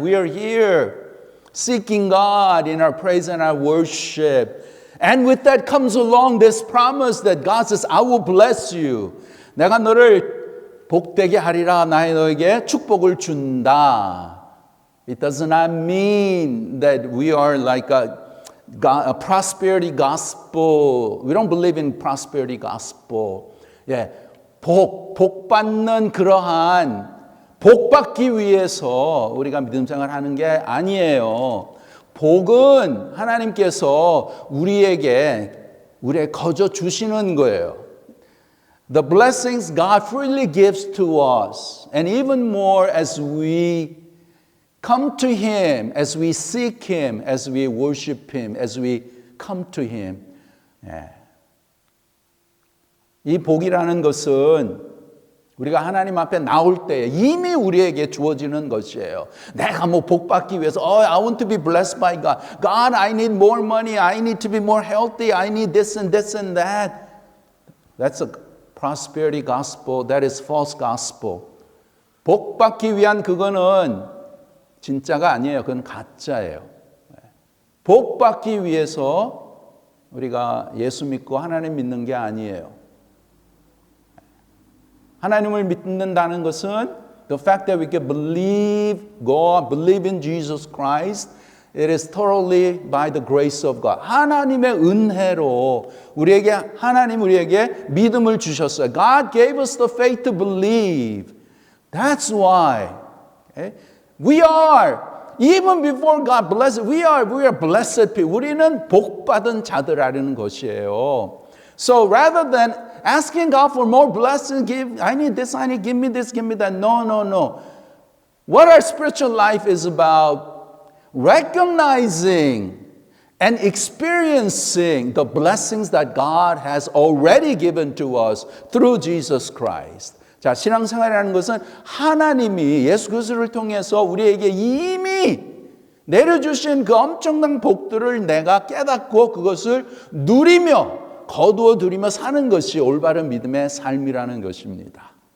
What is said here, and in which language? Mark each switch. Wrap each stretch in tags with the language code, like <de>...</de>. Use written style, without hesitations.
<en>We are here seeking God in our praise and our worship. And with that comes along this promise that God says, I will bless you.</en> <ko>내가 너를 복되게 하리라. 너에게 축복을 준다.</ko> <en>It does not mean that we are like a prosperity gospel. We don't believe in prosperity gospel.</en> <ko>예, 복 받는 그러한 복 받기 위해서 우리가 믿음 생활하는 게 아니에요. 복은 하나님께서 우리에게 거저 주시는 거예요.</ko> <en>The blessings God freely gives to us, and even more as we come to Him, as we seek Him, as we worship Him, as we come to Him.</en> <ko>예. 이 복이라는 것은 우리가 하나님 앞에 나올 때 이미 우리에게 주어지는 것이에요. 내가 복 받기 위해서</ko> <en>I want to be blessed by God. God, I need more money. I need to be more healthy. I need this and this and that. That's a prosperity gospel. That is false gospel.</en> <ko>복 받기 위한 그거는 진짜가 아니에요. 그건 가짜예요. 복 받기 위해서 우리가 예수 믿고 하나님 믿는 게 아니에요. 하나님을 믿는다는 것은</ko> <en>the fact that we can believe God, believe in Jesus Christ, it is totally by the grace of God.</en> <ko>하나님의 은혜로 하나님 우리에게 믿음을 주셨어요.</ko> <en>God gave us the faith to believe. That's why. Okay? We are, even before God blesses, we are blessed people.</en> <ko>우리는 복 받은 자들이라는 것이에요.</ko> <en>So rather than asking God for more blessings. I need this, I need, give me this, give me that. No, no, no. What our spiritual life is about, recognizing and experiencing the blessings that God has already given to us through Jesus Christ.</en> <ko>자, 신앙생활이라는 것은 하나님이 예수 그리스도를 통해서 우리에게 이미 내려주신 그 엄청난 복들을 내가 깨닫고 그것을 누리며 거두어 들이며 사는 것이 올바른 믿음의 삶이라는 것입니다.</ko>